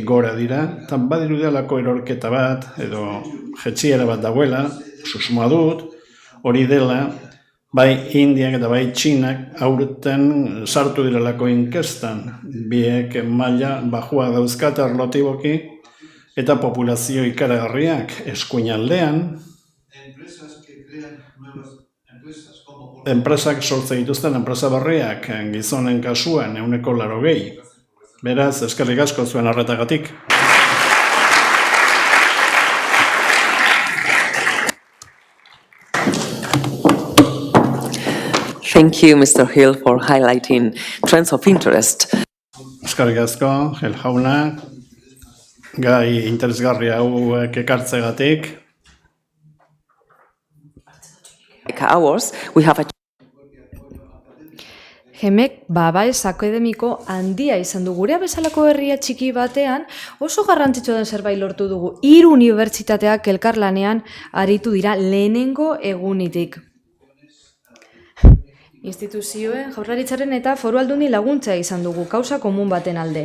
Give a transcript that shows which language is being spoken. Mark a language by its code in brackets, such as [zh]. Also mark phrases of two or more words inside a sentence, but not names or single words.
[eu] gora dira, eta badirudialako erorketa bat, edo jetxiera bat dagoela, susmoa dut, hori dela, bai Indiak eta bai Txinak aurten sartu direlako inkestan, biek maila bajua dauzkate arlotiboki, eta populazio ikaragarriak eskuinaldean, enpresak sortzen dituzten enpresa berriak gizonen kasuan 80%. Beraz, eskerrik asko zuen arretagatik. [en] Thank you, Mr. Hill, for highlighting trends of interest. [eu] Eskerrik asko, Hill jauna, gai interesgarri hauek ekartzegatik. [en] Like ours, we have a [eu] Hemek babes akademiko handia izan du. Gurea bezalako herria txiki batean oso garrantzitsua den zerbait lortu dugu. 3 unibertsitateak elkarlanean aritu dira lehenengo egunitik. Instituzioen, Jaurlaritzaren eta Foru Aldundi laguntza izan dugu kausa komun baten alde.